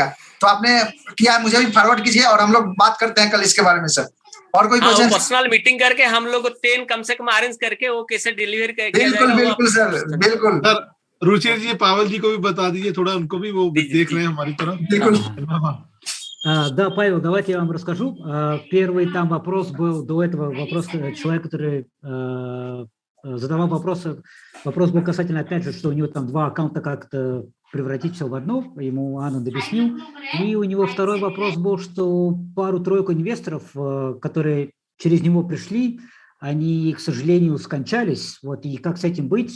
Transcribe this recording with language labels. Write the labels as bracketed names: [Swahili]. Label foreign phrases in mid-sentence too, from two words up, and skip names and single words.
[Hindi] तो आपने किया, मुझे भी फॉरवर्ड कीजिए और हम लोग बात करते हैं कल इसके बारे में सर। और कोई क्वेश्चन? [English] personal meeting [Hindi] करके हम लोग 10 कम से कम अरेंज करके वो कैसे डिलीवर किया जाएगा। बिल्कुल सर, बिल्कुल सर। रुचिर जी, पावल जी को भी बता दीजिए थोड़ा, उनको भी वो देख रहे हैं हमारी तरफ। बिल्कुल। [Russian] Да, Павел, давайте я вам расскажу. Первый там вопрос был, до этого вопрос человека, который задавал вопрос был касательно, опять же, что у него там 2 аккаунта как-то превратить все в одно, ему Ананд объяснил. И у него второй вопрос был, что пару-тройку инвесторов, которые через него пришли, они, к сожалению, скончались, вот, и как с этим быть?